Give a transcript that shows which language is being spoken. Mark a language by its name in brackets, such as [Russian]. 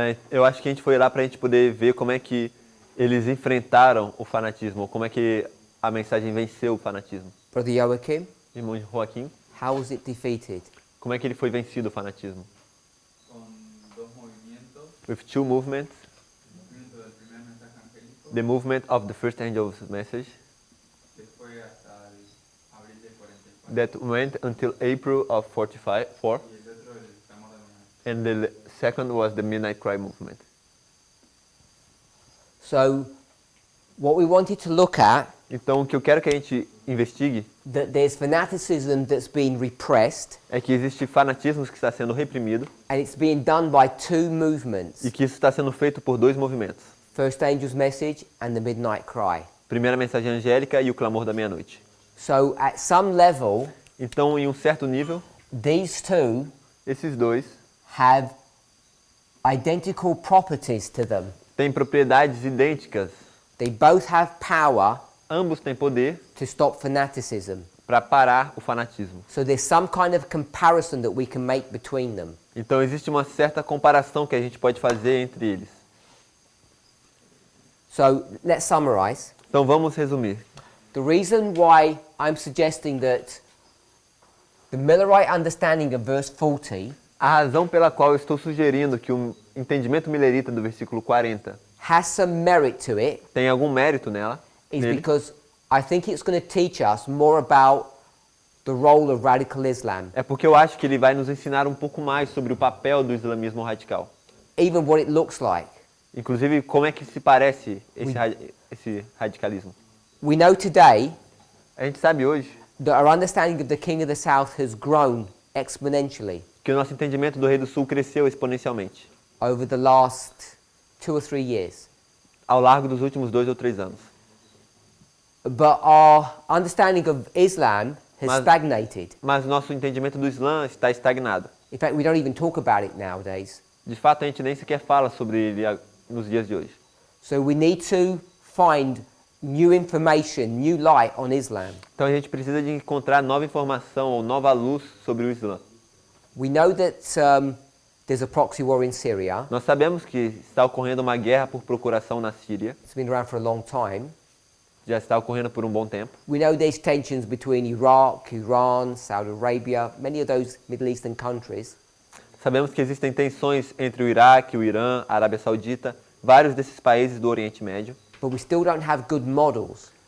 [Portuguese] Eu acho que a gente foi lá para a gente poder ver como é que eles enfrentaram o fanatismo, como é que a mensagem venceu o fanatismo. [English] Brother Joachim? [Portuguese] Irmão Joaquim, [English] How was it defeated? [Portuguese] como é que ele foi vencido o fanatismo? [Spanish] Con dos movimientos. [English] With two movements, [Spanish] El movimiento del primer mensaje angélico, [English] the movement of the first angel's message [Spanish] que fue hasta el abril de 44. [English] that went until April of 45, [Spanish] Y el otro, el clamor de la [English] and the second was the Midnight Cry movement. So, what we wanted to look at, [Portuguese] Então, o que eu quero que a gente investigue [English] that there's fanaticism that's been repressed, [Portuguese] é que existe fanatismo que está sendo reprimido [English] and it's being done by two movements. [Portuguese] e que isso está sendo feito por dois movimentos. [English] First Angel's Message and the Midnight Cry. [Portuguese] Primeira mensagem angélica e o clamor da meia-noite. [English] So, at some level, [Portuguese] Então, em um certo nível, [English] these two [Portuguese] esses dois [English] have identical properties to them. [Portuguese] têm propriedades idênticas. [English] They both have power [Portuguese] Ambos têm poder [English] to stop fanaticism. [Portuguese] para parar o fanatismo. [English] So there's some kind of comparison that we can make between them. [Portuguese] Então, existe uma certa comparação que a gente pode fazer entre eles. [English] So let's summarize. [Portuguese] Então, vamos resumir. [English] The reason why I'm suggesting that the Millerite understanding of verse 40 [Portuguese] A razão pela qual eu estou sugerindo que o entendimento milerita do versículo 40 [English] has some merit to it [Portuguese] tem algum mérito [English] is [Portuguese] nele, [English] because I think it's going to teach us more about the role of radical Islam, [Portuguese] é porque eu acho que ele vai nos ensinar um pouco mais sobre o papel do islamismo radical. [English] even what it looks like. [Portuguese] Inclusive, como é que se parece esse radicalismo. [English] We know today [Portuguese] A gente sabe hoje [English] that our understanding of the King of the South has grown exponentially [Portuguese] que o nosso entendimento do Rei do Sul cresceu exponencialmente [English] over the last 2 or 3 years. [Portuguese] ao largo dos últimos 2 ou 3 anos. [English] But our understanding of Islam has [Portuguese] Mas- [English] stagnated. [Portuguese] Mas nosso entendimento do Islã está estagnado. [English] In fact, we don't even talk about it nowadays. [Portuguese] De fato, a gente nem sequer fala sobre ele nos dias de hoje. [English] So we need to find new information, new light on Islam. [Portuguese] Então a gente precisa de encontrar nova informação ou nova luz sobre o Islã. [English] We know that there's a proxy war in Syria. [Portuguese] Nós sabemos que está ocorrendo uma guerra por procuração na Síria. [English] It's been around for a long time. [Portuguese] Já está ocorrendo por um bom tempo. [English] We know there's tensions between Iraq, Iran, Saudi Arabia, many of those Middle Eastern countries. [Portuguese] Sabemos que existem tensões entre o Iraque, o Irã, a Arábia Saudita, vários desses países do Oriente Médio. [English] But we still don't have good models